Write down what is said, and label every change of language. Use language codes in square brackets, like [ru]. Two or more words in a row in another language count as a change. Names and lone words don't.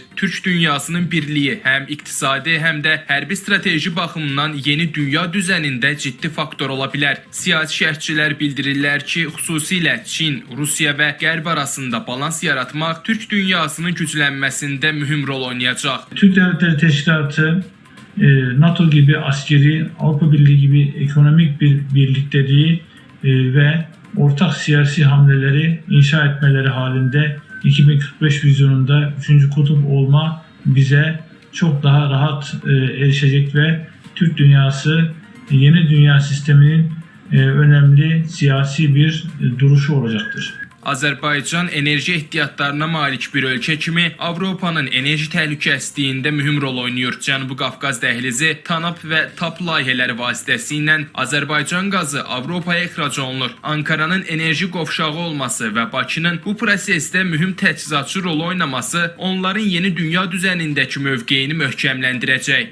[az] Türk dünyasının birliyi həm iqtisadi, həm də hərbi strateji baxımından yeni dünya düzənində ciddi faktor ola bilər. Siyasi şərhçilər bildirirlər ki, xüsusilə Çin, Rusiya və Qərb arasında balans yaratmaq Türk dünyasının güclənməsində mühüm rol oynayacaq. [tr] Türk Dövlətləri Təşkilatı, NATO gibi askeri, Avrupa Birliği gibi ekonomik bir birlikteliği ve ortak siyasi hamleleri inşa etmeleri halinde 2045 vizyonunda 3. kutup olma bize çok daha rahat erişecek ve Türk dünyası yeni dünya sisteminin önemli siyasi bir duruşu olacaktır. [az] Azərbaycan enerji ehtiyatlarına malik bir ölkə kimi Avropanın enerji təhlükəsizliyində mühüm rol oynayır. Cənubi Qafqaz dəhlizi, TANAP və TAP layihələri vasitəsilə Azərbaycan qazı Avropaya ixrac olunur. Ankaranın enerji qovşağı olması və Bakının bu prosesdə mühüm təchizatçı rol oynaması onların yeni dünya düzənindəki mövqeyini möhkəmləndirəcək.